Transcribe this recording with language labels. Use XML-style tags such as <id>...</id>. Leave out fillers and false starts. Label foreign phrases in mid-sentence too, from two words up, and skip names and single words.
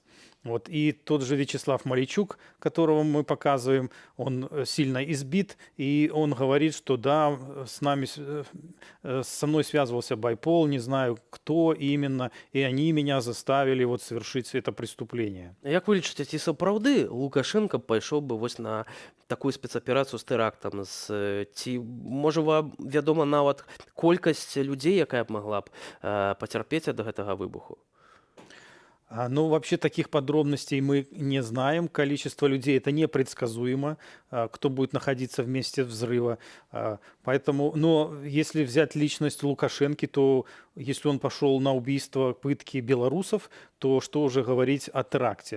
<ru>Вот. И тот же Вячеслав Малейчук, которого мы показываем, он сильно избит, и он говорит, что да, со мной связывался Байпол, не знаю кто именно, и они меня заставили вот совершить это преступление.</ru> <be>Як вы лічыце, ці сапраўды Лукашенко пайшоў бы вось на такую спецаперацыю з тэрактам? Ці, можа, вам вядома нават колькасць людзей, якая б магла б пацярпець ад гэтага выбуху?</be> <ru>Ну, вообще таких подробностей мы не знаем. Количество людей это непредсказуемо, кто будет находиться в месте взрыва. Поэтому, но если взять личность Лукашенко, то если он пошел на убийство, пытки белорусов, то что уже говорить о теракте?</ru>